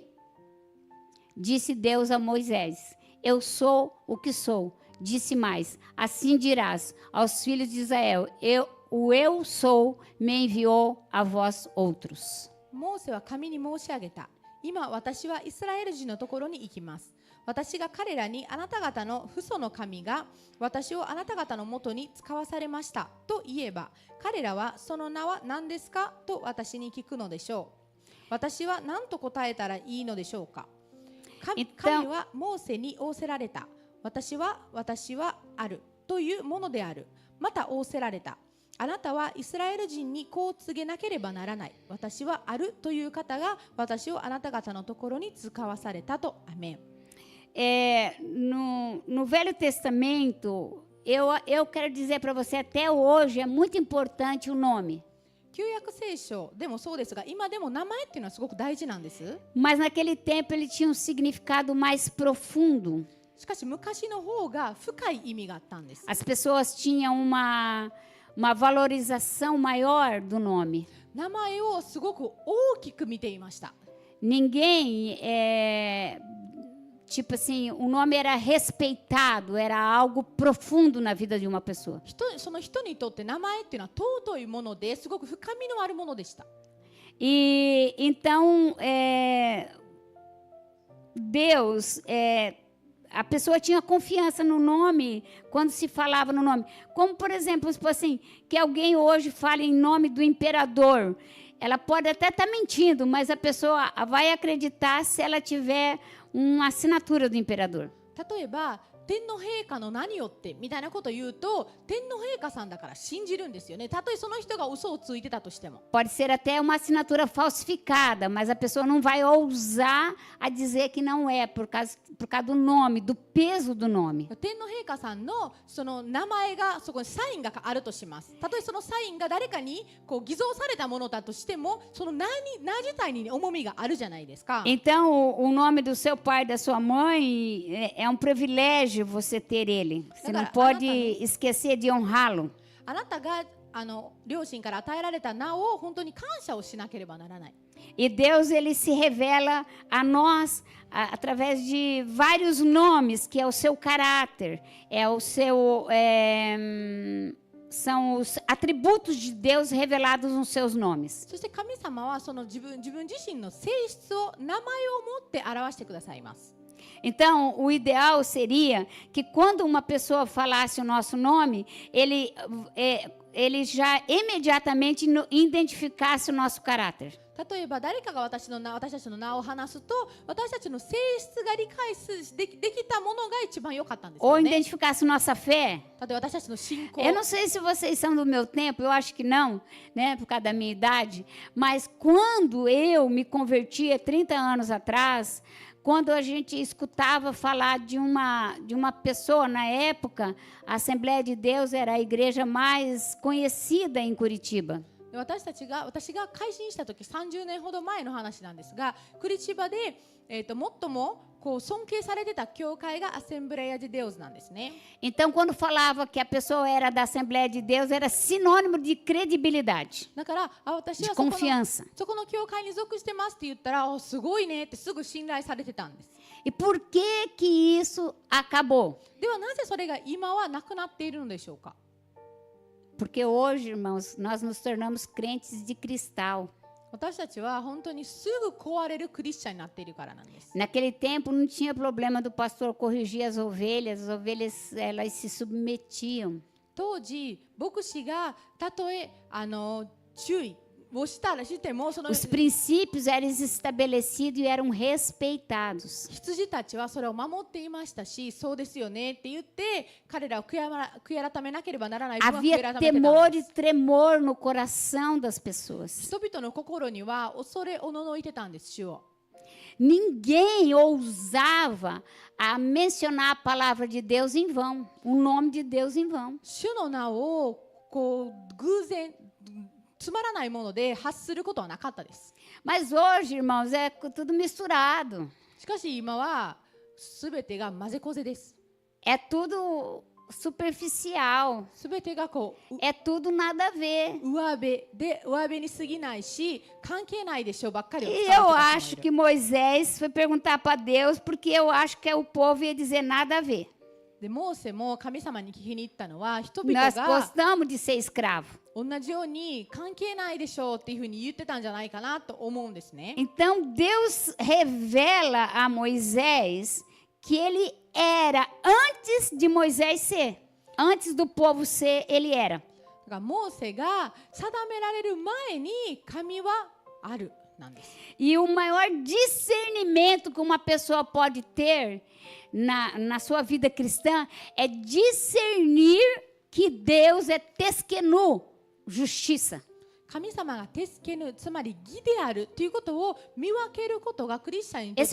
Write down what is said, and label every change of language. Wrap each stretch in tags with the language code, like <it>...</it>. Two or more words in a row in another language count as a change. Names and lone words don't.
<pt>Disse Deus a Moisés: Eu sou o que sou. Disse mais: Assim dirás aos filhos de Israel: Eu sou me enviou a vós outros.</pt> <ja>モーセは神に申し上げた。今私はイスラエル人のところに行きます。私が彼らにあなた方の父祖の神が私をあなた方のもとに使わされましたと言えば、彼らはその名は何ですかと私に聞くのでしょう。私は何と答えたらいいのでしょうか。神はモーセに仰せられた。私はあるというものである。また仰せられた。あなたはイスラエル人にこう告げなければならない。私はあるという方が私をあなた方のところに使わされたと。アメン。</ja> <pt>No Velho Testamento, eu quero dizer para você, até hoje é muito importante o nome.</pt> <ja>旧約聖書でもそうですが、今でも名前っていうのはすごく大事なんです。</ja> <pt>Mas naquele tempo ele tinha um significado mais profundo.</pt> <ja>しかし昔の方が深い意味があったんです。</ja> <pt>As pessoas tinham uma valorização maior do nome.</pt> <ja>名前をすごく大きく見ていました。</ja> <pt>Ninguém, tipo assim, o nome era respeitado, era algo profundo na vida de uma pessoa.</pt> <ja>その人にとって名前っていうのは尊いものですごく深みのあるものでした。</ja> <pt>E então, Deus, a pessoa tinha confiança no nome quando se falava no nome. Como, por exemplo, assim, que alguém hoje fale em nome do imperador. Ela pode até estar mentindo, mas a pessoa vai acreditar se ela tiver uma assinatura do imperador.</pt> <ja>例えば天皇陛下の何よってみたいなことを言うと、天皇陛下さんだから信じるんですよね。たとえその人が嘘をついてたとしても。</ja> <pt>Pode ser até uma assinatura falsificada, mas a pessoa não vai ousar a dizer que não é, por causa do nome, do peso do nome.</pt> <ja>天皇陛下さんのその名前がそこにサインがあるとします。たとえそのサインが誰かにこう偽造されたものだとしても、その名自体に重みがあるじゃないですか。</ja> <pt>Então, o nome do seu pai e da sua mãe é um privilégio você ter ele. Você não pode esquecer de honrá-lo.</pt> <ja>あなたが両親から与えられた名を本当に感謝をしなければならない。</ja> <pt>E Deus, ele se revela a nós através de vários nomes, que é o seu caráter, são os atributos de Deus revelados nos seus nomes.</pt> <ja>そして神様はその自分自身の性質を名前を持って表してくださいます。</ja> <pt>Então, o ideal seria que quando uma pessoa falasse o nosso nome, ele já imediatamente identificasse o nosso caráter.</pt> <ja>例えば誰かが私たちの名を話すと、私たちの性質が理解できたものが一番良かったんですよ</ja> <pt>Ou</pt> <ja>ね。</ja> <pt>identificasse nossa fé.</pt> <ja>例えば私たちの信仰。</ja> <pt>Eu não sei se vocês são do meu tempo, eu acho que não, né, por causa da minha idade, mas quando eu me converti há 30 anos atrás, quando a gente escutava falar de uma pessoa, na época, a Assembleia de Deus era a igreja mais conhecida em Curitiba.</pt> <ja>私が改心した時30年ほど前の話なんですが、クリチバで、最もこう尊敬されてた教会がアセンブレイア de Deus なんですね。</ja> <pt>Então, quando falava que a pessoa era da Assembleia de Deus, era sinônimo de credibilidade,</pt> <ja>だから私</ja> <pt>de</pt> <ja>は</ja> <pt>confiança.</pt> <ja>そこの教会に属してますって言ったら、すごいねってすぐ信頼されてたんです。</ja> <pt>E por que que isso acabou?</pt> <ja>ではなぜそれが今はなくなっているのでしょうか。</ja> <pt>Porque hoje, irmãos, nós nos tornamos crentes de cristal.</pt> <ja>私たちは本当にすぐ壊れるクリスチャンになっているからなんです。</ja> <pt>Naquele tempo não tinha problema do pastor corrigir as ovelhas elas se submetiam.</pt> <ja>当時牧師がたとえ注意をしてもその</ja> <pt>Os princípios eram estabelecidos e eram respeitados.</pt> <ja>羊たちはそれを守っていましたし、そうですよねって言って彼らを悔い改めなければならない分は悔い</ja> <pt>Havia</pt> <ja>改めてたん</ja> <pt>temor</pt> <ja>で</ja> <pt>e</pt> <ja>す。</ja> <pt>tremor no coração das pessoas.</pt> <ja>人々の心には恐れおののいてたんです、主を。</ja> <pt>Ninguém ousava a mencionar a palavra de Deus em vão, o nome de Deus em vão.</pt> <ja>主の名をこう偶然つまらないもので発することはなかったです。</ja> <pt>Mas hoje, irmãos, é tudo misturado.</pt> <ja>しかし今は全てが混ぜこぜです。</ja> <pt>É tudo superficial.</pt> <ja>全てがこう</ja> <pt>É tudo nada a ver.</pt> <ja>上辺に過ぎないし関係ないでしょばっかりを</ja> <pt>E</pt> <ja>使う</ja> <pt>eu</pt> <ja>人たちもい</ja> <pt>acho</pt> <ja>る。</ja> <pt>que Moisés foi perguntar para Deus, porque eu acho que o povo ia dizer nada a ver.</pt> <ja>でモーセも神様に聞きに行ったのは人々</ja> <pt>Nós</pt> <ja>が</ja> <pt>gostamos de ser escravo.</pt> <ja>同じように関係ないでしょうっていうふうに言ってたんじゃないかなと思うんですね。</ja> <pt>Então Deus revela a Moisés que ele era antes de Moisés ser. Antes do povo ser, ele era.</pt> <ja>だからモーセが定められる前に神はあるなんです。</ja> <pt>E o maior discernimento que uma pessoa pode ter na sua vida cristã é discernir que Deus é tesquenu, justiça.</pt> <ja>神様がテスケヌ、つまり義であるということを見分けることがクリスチャンにとっ</ja>